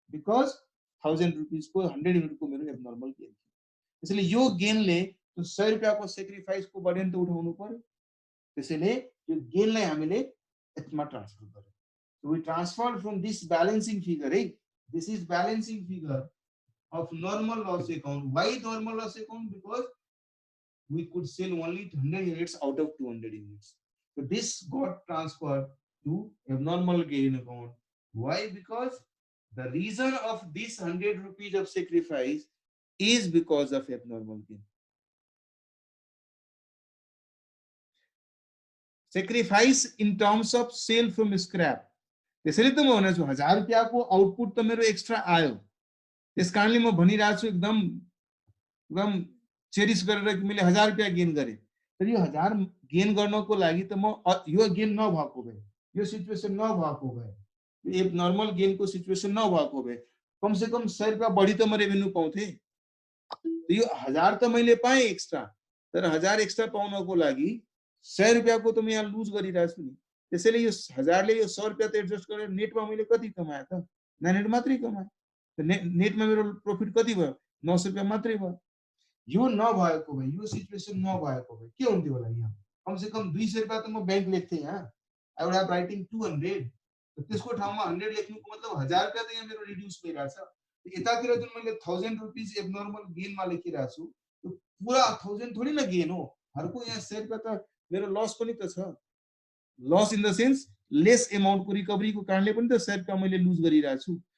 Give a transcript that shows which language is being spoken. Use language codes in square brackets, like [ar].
[ne] Because 1000 रुपिसको 100 युनिटको मेरो abnormal gain थियो। त्यसैले यो गेनले त्यो 100 रुपियाँको सेक्रिफाइसको बर्डन त उठाउनु पर्यो। त्यसैले यो गेनलाई हामीले यसमा ट्रान्सफर गर्यौँ। [en] So we transferred from this balancing figure, right? This is balancing figure of normal loss account. Why normal loss account? Because we could sell only 100 units out of 200 units. So this got transferred to abnormal gain account. Why? Because the reason of this 100 rupees of sacrifice is because of abnormal gain. Sacrifice in terms of sale from scrap. [ne] त्यसैले त म भने छु 1000 रुपियाँको output त मेरो extra आयो, त्यस कारणले म भनिरहेको छु एकदम चेरिस गरेर कि मैले 1000 रुपियाँ गेन गरेँ। तर यो 1000 गेन गर्नको लागि त म यो गेन नभएको भए, यो सिचुएसन नभएको भए, यो नर्मल गेनको सिचुएसन नभएको भए कम से कम 100 रुपियाँ बढी त म रेभेन्यू पाउँथेँ। यो 1000 त मैले पाएँ एक्स्ट्रा, तर 1000 एक्स्ट्रा पाउनको लागि 100 रुपियाँको त म यहाँ लुज गरिरहेको छु नि। त्यसैले यो 1000 ले यो 100 रुपियाँ त एडजस्ट गरेर नेटमा मैले कति कमाएँ त? 900 मात्रै कमाएँ। त नेटमा मेरो प्रॉफिट कति भयो? 900 रुपियाँ मात्रै भयो। यो नभएको भए, यो सिचुएसन नभएको भए के हुन्थ्यो होला? यहाँ कम से कम 200 रुपियाँ त म बैंक लेख्थेँ। यहाँ [en] I would have writing [ne] 200, त्यसको ठाउँमा 100 लेख्नुको मतलब 1000 रुपियाँ त यहाँ मेरो रिड्युस भइरहेछ। यतातिर जुन मैले 1000 रुपीज एबनर्मल गेनमा लेखिरहेको छु त्यो पुरा 1000 [hi] थोडी न [ne] गेन हो। हरको यहाँ 100 रुपियाँ त मेरो लस पनि त छ। Loss in the sense lace एमाउन्टको रिकभरीको कारणले पनि त 100 रुपियाँ मैले लुज गरिरहेको छु।